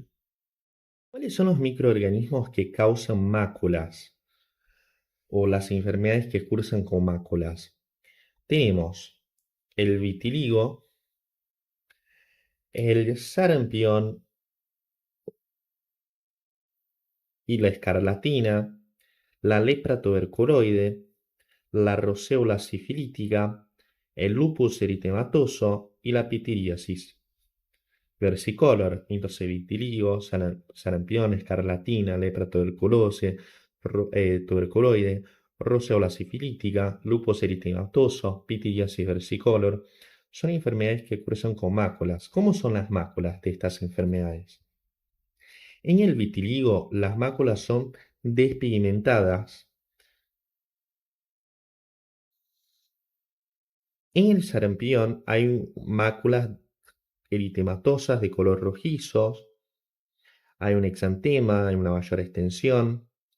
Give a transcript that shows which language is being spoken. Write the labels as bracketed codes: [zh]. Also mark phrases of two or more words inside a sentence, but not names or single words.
[es] ¿Cuáles son los microorganismos que causan máculas o las enfermedades que cursan con máculas? Tenemos el vitiligo, el sarampión y la escarlatina, la lepra tuberculoide, la roseola sifilítica, el lupus eritematoso y la pityriasis versicolor, entonces vitiligo, sarampión, escarlatina, lepra tuberculoide, roseola sifilítica, lupus eritematoso, pityriasis versicolor, son enfermedades que cursan con máculas. ¿Cómo son las máculas de estas enfermedades? En el vitiligo, las máculas son despigmentadas. En el sarampión hay máculas eritematosas de color rojizo, hay un exantema, hay una mayor extensión.